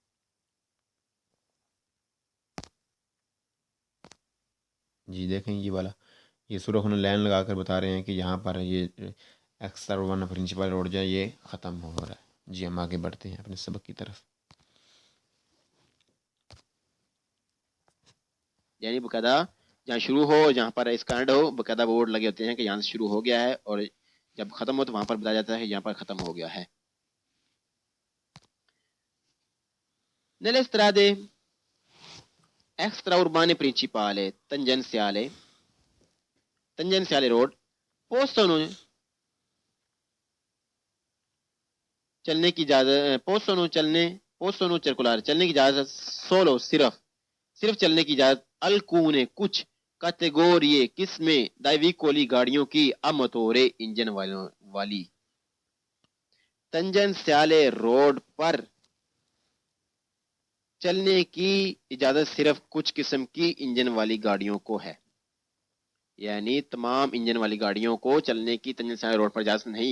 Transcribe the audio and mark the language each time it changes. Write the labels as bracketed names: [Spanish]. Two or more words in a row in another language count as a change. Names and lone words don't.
[Urdu] جی دیکھیں یہ والا، یہ سرخ نے لائن لگا کر بتا رہے ہیں کہ یہاں پر یہ ایکسٹرا ون پرنسپل روڈ جو ہے یہ ختم ہو رہا ہے. جی ہم آگے بڑھتے ہیں اپنے سبق کی طرف. یعنی باقاعدہ جہاں شروع ہو جہاں پر اس کا اینڈ ہو باقاعدہ بورڈ لگے ہوتے ہیں کہ یہاں سے شروع ہو گیا ہے، اور جب ختم ہو تو وہاں پر بتایا جاتا ہے یہاں پر ختم ہو گیا ہے. [Italian] Nelle strade extraurbane principali tangenziale road possono [Urdu] چلنے کی اجازت [Italian] possono circolare [Urdu] چلنے کی اجازت solo صرف چلنے کی اجازت alcune کچھ کیٹیگری قسمیں [Italian] dai veicoli [Urdu] گاڑیوں کی [Italian] a motore [Urdu] انجن والی. تنجینشیالے روڈ پر چلنے کی اجازت صرف کچھ قسم کی انجن والی گاڑیوں کو ہے، یعنی تمام انجن والی گاڑیوں کو چلنے کی تنجینشیالے روڈ پر اجازت نہیں.